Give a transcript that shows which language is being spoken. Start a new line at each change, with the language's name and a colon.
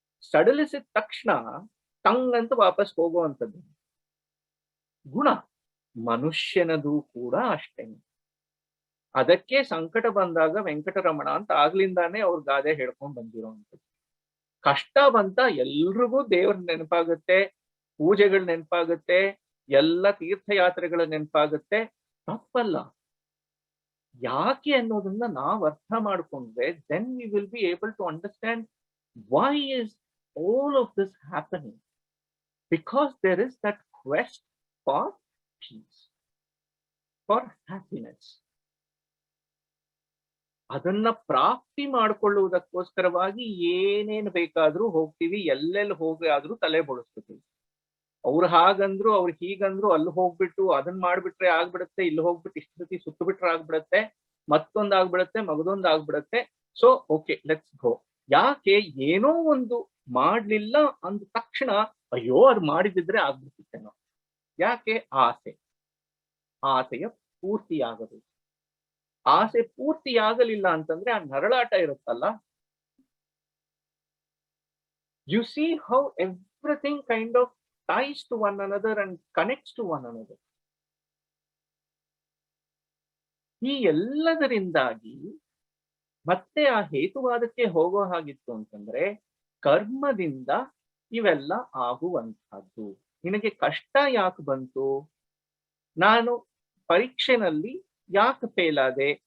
Kannada: ಸಡಲಿಸಿದ ತಕ್ಷಣ ಟಂಗ್ ವಾಪಸ್ ಹೋಗುವಂಥದ್ದು ಗುಣ ಮನುಷ್ಯನದು ಕೂಡ ಅಷ್ಟೇ. ಅದಕ್ಕೆ ಸಂಕಟ ಬಂದಾಗ ವೆಂಕಟರಮಣ ಅಂತ ಆಗ್ಲಿಂದಾನೇ ಅವ್ರ ಗಾದೆ ಹೇಳ್ಕೊಂಡ್ ಬಂದಿರೋವಂಥದ್ದು. ಕಷ್ಟ ಬಂತ ಎಲ್ರಿಗೂ ದೇವ್ರ ನೆನಪಾಗುತ್ತೆ, ಪೂಜೆಗಳು ನೆನಪಾಗುತ್ತೆ, ಎಲ್ಲ ತೀರ್ಥಯಾತ್ರೆಗಳ ನೆನಪಾಗುತ್ತೆ. ತಪ್ಪಲ್ಲ. ಯಾಕೆ ಅನ್ನೋದನ್ನ ನಾವು ಅರ್ಥ ಮಾಡ್ಕೊಂಡ್ರೆ
English: then we will be able to understand why is all of this happening. Because there is that quest for peace, for happiness.
Kannada: ಅದನ್ನ ಪ್ರಾಪ್ತಿ ಮಾಡ್ಕೊಳ್ಳುವುದಕ್ಕೋಸ್ಕರವಾಗಿ ಏನೇನು ಬೇಕಾದ್ರೂ ಹೋಗ್ತೀವಿ, ಎಲ್ಲೆಲ್ಲಿ ಹೋಗಿ ಆದ್ರೂ ತಲೆ ಬೋಳಿಸ್ಬಿಡ್ತೀವಿ. ಅವ್ರು ಹಾಗಂದ್ರು, ಅವ್ರು ಹೀಗಂದ್ರು, ಅಲ್ಲಿ ಹೋಗ್ಬಿಟ್ಟು ಅದನ್ನ ಮಾಡ್ಬಿಟ್ರೆ ಆಗ್ಬಿಡುತ್ತೆ, ಇಲ್ಲಿ ಹೋಗ್ಬಿಟ್ಟು ಇಷ್ಟು ಸತಿ ಸುತ್ತು ಬಿಟ್ರೆ ಆಗ್ಬಿಡತ್ತೆ, ಮತ್ತೊಂದ್ ಆಗ್ಬಿಡತ್ತೆ, ಮಗದೊಂದ್ ಆಗ್ಬಿಡತ್ತೆ.
English: So okay let's go.
Kannada: ಯಾಕೆ ಏನೋ ಒಂದು ಮಾಡ್ಲಿಲ್ಲ ಅಂದ ತಕ್ಷಣ ಅಯ್ಯೋ ಅದು ಮಾಡಿದಿದ್ರೆ ಆಗ್ಬಿಡ್ತಿತ್ತೇನೋ. ಯಾಕೆ? ಆಸೆಯ ಪೂರ್ತಿಯಾಗಬೇಕು. ಆಸೆ ಪೂರ್ತಿಯಾಗಲಿಲ್ಲ ಅಂತಂದ್ರೆ ಆ ನರಳಾಟ ಇರುತ್ತಲ್ಲ.
English: You see how everything kind of ties to one another and connects to one another.
Kannada: ಈ ಎಲ್ಲದರಿಂದಾಗಿ ಮತ್ತೆ ಆ ಹೇತುವಾದಕ್ಕೆ ಹೋಗೋ ಹಾಗಿತ್ತು ಅಂತಂದ್ರೆ ಕರ್ಮದಿಂದ ಇವೆಲ್ಲ ಆಗುವಂತಹದ್ದು. ನಿನಗೆ ಕಷ್ಟ ಯಾಕೆ ಬಂತು? ನಾನು ಪರೀಕ್ಷೆನಲ್ಲಿ ಯಾಕೆ ಫೇಲ್ ಆದೆ?